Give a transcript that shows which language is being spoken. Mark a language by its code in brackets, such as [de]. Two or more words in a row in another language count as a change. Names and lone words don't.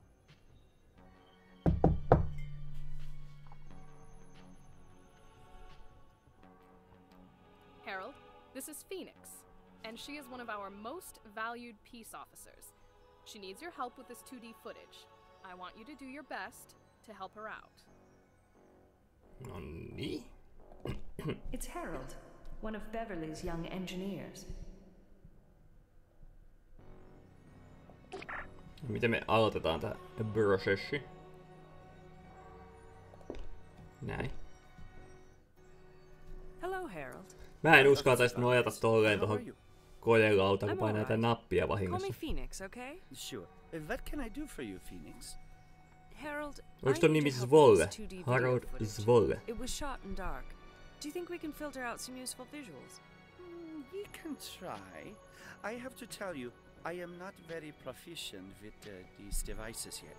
[en] Harold, this is Phoenix, and she is one of our most valued peace officers. She needs your help with this 2D footage. I want you to do your best to help her out. [fi] Nonni. [en] It's Harold, one of Beverly's young engineers. [fi] Miten me aloitetaan tää prosessi? Näin. [en] Hello, Harold. [fi] Mä en uskaltaisi nojata tolleen tohon kojelauta, kun painaa tätä nappia [en] Call [fi] vahingossa. [en] me Phoenix, okay? Sure. What can I do for you, Phoenix? Harold, [fi] Oliko [en] I [fi] ton [en] need [fi] nimi [en] to help [fi] Svolle? [en] with this 2D video Harold footage. [fi] Svolle. [en] It was shot in dark. Do you think we can filter out some useful visuals? We can try. I have to tell you, I am not very proficient with these devices yet.